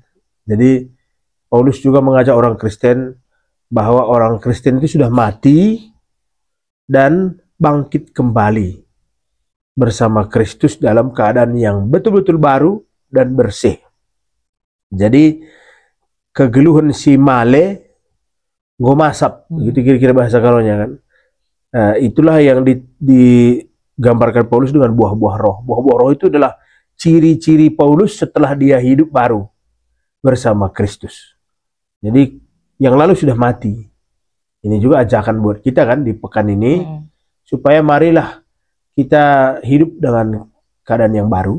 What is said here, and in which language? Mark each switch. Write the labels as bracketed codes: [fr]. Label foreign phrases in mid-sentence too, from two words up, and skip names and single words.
[id] Jadi Paulus juga mengajak orang Kristen bahwa orang Kristen itu sudah mati dan bangkit kembali bersama Kristus dalam keadaan yang betul-betul baru dan bersih. [btx] Jadi kegeluhan si male ngomasap, [id] gitu kira-kira bahasa kalonya kan. Itulah yang digambarkan Paulus dengan buah-buah roh. Buah-buah roh itu adalah ciri-ciri Paulus setelah dia hidup baru bersama Kristus. Jadi yang lalu sudah mati. Ini juga ajakan buat kita kan di pekan ini, supaya marilah kita hidup dengan keadaan yang baru.